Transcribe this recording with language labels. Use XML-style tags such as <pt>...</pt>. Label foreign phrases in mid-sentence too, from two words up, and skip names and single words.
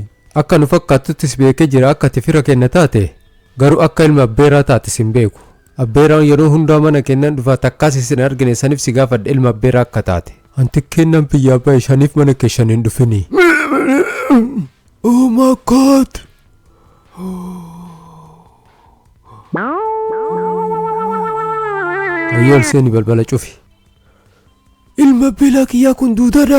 <om>Akka nu fakkaatuttis beekee jira akka ati fira kenna taate. Garuu akka ilma abbeeraa taatis hin beeku. Abbeeraan yeroo hundaa mana kennan dhufa takkaas isin argine saniif si gaafadhe ilma abbeeraa akka taate. Anti kennan biyyaa baay'ee shaniif mana keessan hin dhufini.</om> <en>Oh my God!</en> <om>Ayyol seeni balbala cufi. Ilma beelaa kiyyaa kun duudadha.</om>